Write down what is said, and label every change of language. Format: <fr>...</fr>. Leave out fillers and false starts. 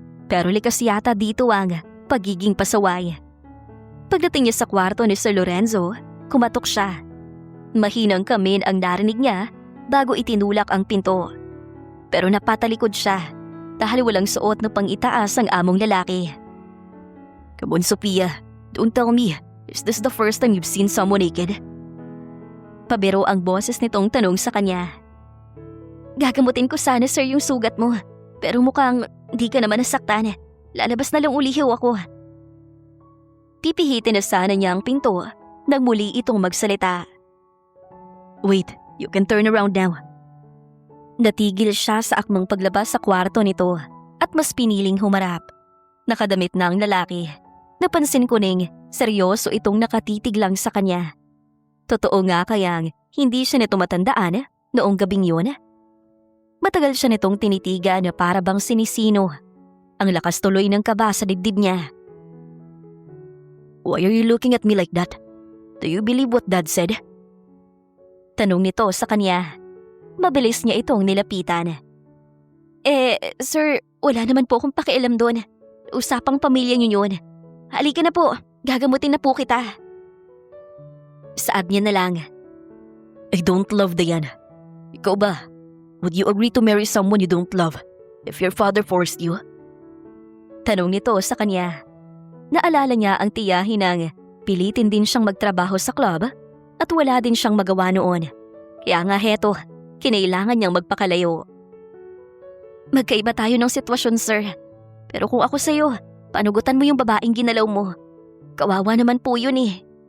<tl>Pero likas yata dito ang pagiging pasaway. Pagdating niya sa kwarto ni Sir Lorenzo, kumatok siya. Mahinang kamin ang narinig niya bago itinulak ang pinto. Pero napatalikod siya dahil walang suot na pang-itaas ang among lalaki.</tl> <en>Come on, Sophia. Don't tell me. Is this the first time you've seen someone naked?</en> <tl>Pabiro ang boses nitong tanong sa kanya. Gagamutin ko sana, sir, yung sugat mo. Pero mukhang di ka naman nasaktan. Lalabas na lang ulihiw ako. Pipihitin na sana niya ang pinto nang muli itong magsalita.</tl> <en>Wait, you can turn around now.</en> <tl>Natigil siya sa akmang paglabas sa kwarto nito at mas piniling humarap. Nakadamit na ang lalaki. Napansin ko ning seryoso itong nakatitig lang sa kanya. Totoo nga kayang hindi siya nito matandaan noong gabing yun. Matagal siya nitong tinitigan na para bang sinisino. Ang lakas tuloy ng kaba sa dibdib niya.</tl> <en>Why are you looking at me like that? Do you believe what Dad said?</en> <tl>Tanong nito sa kanya. Mabilis niya itong nilapitan. Sir, wala naman po akong pakialam doon. Usapang pamilya niyo yun. Halika na po, gagamutin na po kita. Saad niya na lang.</tl> <en>I don't love Diana.</en> <tl>Ikaw ba?</tl> <en>Would you agree to marry someone you don't love if your father forced you?</en> <tl>Tanong nito sa kanya. Naalala niya ang tiyahin ng pilitin din siyang magtrabaho sa club at wala din siyang magawa noon. Kaya nga heto, kinailangan niyang magpakalayo. Magkaiba tayo ng sitwasyon, sir. Pero kung ako sa'yo, panugutan mo yung babaeng ginalaw mo. Kawawa naman po yun eh.</tl>